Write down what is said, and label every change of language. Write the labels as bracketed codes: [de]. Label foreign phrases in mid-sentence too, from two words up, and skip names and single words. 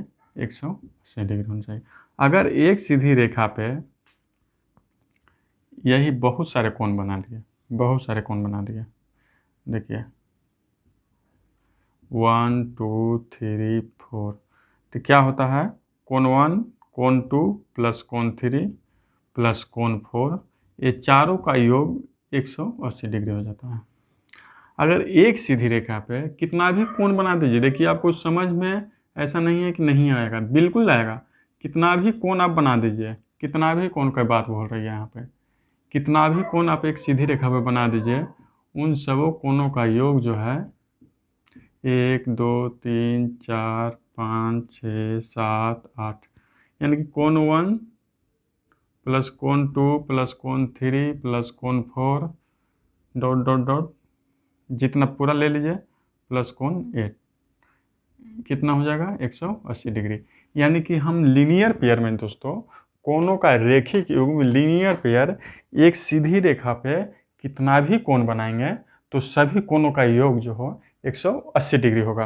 [hi] 180 डिग्री होना चाहिए। अगर एक सीधी रेखा पे यही बहुत सारे कोण बना दिए, बहुत सारे कोण बना दिए, देखिए 1 2 3 4, तो क्या होता है? कोण 1 कोण 2 प्लस कोण 3 प्लस कोण 4, ये चारों का योग 180 डिग्री हो जाता है। अगर एक सीधी रेखा पे कितना भी कोण बना दीजिए, देखिए आपको समझ में ऐसा नहीं है कि नहीं आएगा, बिल्कुल आएगा। कितना भी कोण आप बना दीजिए, कितना भी कोण का बात बोल रही है यहाँ पे, कितना भी कोण आप एक सीधी रेखा पे बना दीजिए, उन सबों कोणों का योग जो है 1 2 3 4 5 6 7 8, यानी कि कोण 1 प्लस कोण 2 प्लस कोण 3 प्लस कोण 4 [en] dot dot dot, [hi] जितना पूरा ले लीजिए, प्लस कोण 8, कितना हो जाएगा? 180 डिग्री। यानी कि हम [en] linear pair [hi] में दोस्तों, कोणों का रेखिक युग्म [en] linear pair, [hi] एक सीधी रेखा पे कितना भी कोण बनाएंगे तो सभी कोणों का योग जो हो 180 डिग्री होगा।